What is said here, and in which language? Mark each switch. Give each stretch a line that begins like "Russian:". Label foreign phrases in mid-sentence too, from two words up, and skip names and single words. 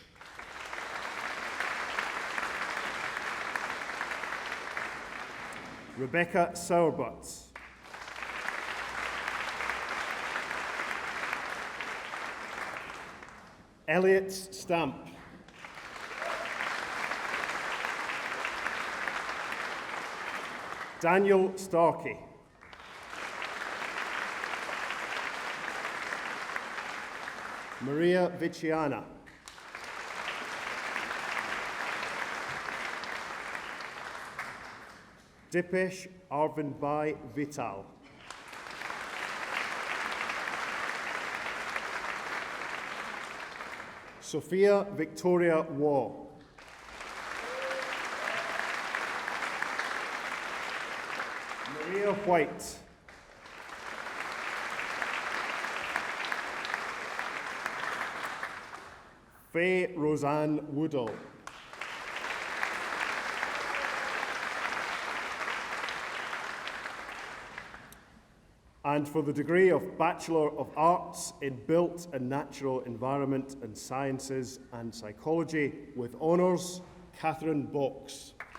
English: Rebecca Sauerbutts. Elliot Stamp. Daniel Starkey. Maria Viciana. Dipesh Arvindbhai Vital. Sophia Victoria Waugh. Maria White. Faye Roseanne Woodall. And for the degree of Bachelor of Arts in Built and Natural Environment and Sciences and Psychology with honours, Catherine Box.